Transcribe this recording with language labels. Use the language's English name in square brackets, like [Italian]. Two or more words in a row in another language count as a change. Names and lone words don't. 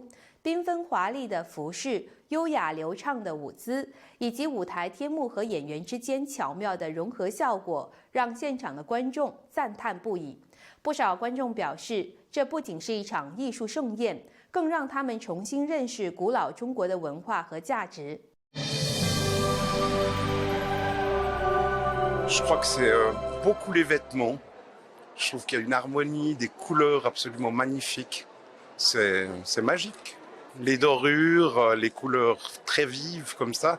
[Chinese] 缤纷华丽的服饰、优雅流畅的舞姿，以及舞台天幕和演员之间巧妙的融合效果，让现场的观众赞叹不已。不少观众表示，这不仅是一场艺术盛宴，更让他们重新认识古老中国的文化和价值。 [French] Je crois que c'est beaucoup les vêtements. Je trouve qu'il y a une harmonie, des couleurs absolument magnifiques. C'est magique. Les dorures, les couleurs très vives comme ça.